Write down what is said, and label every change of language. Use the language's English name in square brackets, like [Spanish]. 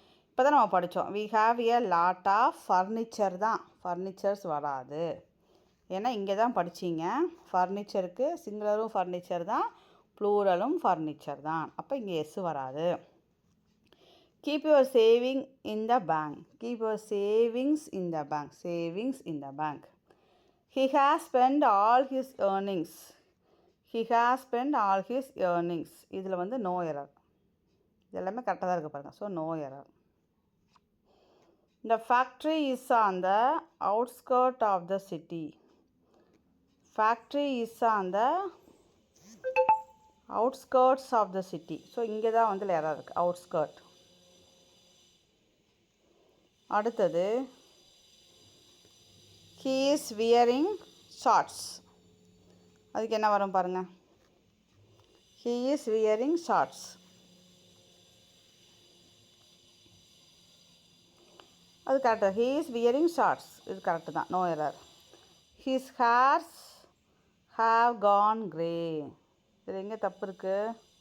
[Tamil] இப்போ தான் நம்ம படித்தோம், [English] we have a lot of furniture [Tamil] தான், ஃபர்னிச்சர்ஸ் வராது. ஏன்னா இங்கே தான் படிச்சிங்க, ஃபர்னிச்சருக்கு சிங்குலரும் ஃபர்னிச்சர் தான், ப்ளூரலும் ஃபர்னிச்சர் தான். அப்போ இங்கே எஸ் வராது. [English] Keep your saving in the bank, keep your savings in the bank, savings in the bank. He has spent all his earnings, he has spent all his earnings. [Tamil] இதில் வந்து no error, இது எல்லாமே கரெக்டாக தான் இருக்குது பாருங்கள். [English] So no error. The factory is on the outskirt of the city, factory is on the outskirts of the city. [Tamil] So இங்கே தான் வந்து எரர் இருக்குது, outskirt. அடுத்தது [English] he is wearing shorts, [Tamil] அதுக்கு என்ன வரும் பாருங்கள். [English] he is wearing shorts. [Tamil] அது correct, [English] he is wearing shorts, [Tamil] இது கரெக்டு தான், no error. [English] his hairs have gone grey, [Tamil] இது எங்கே தப்பு இருக்குது.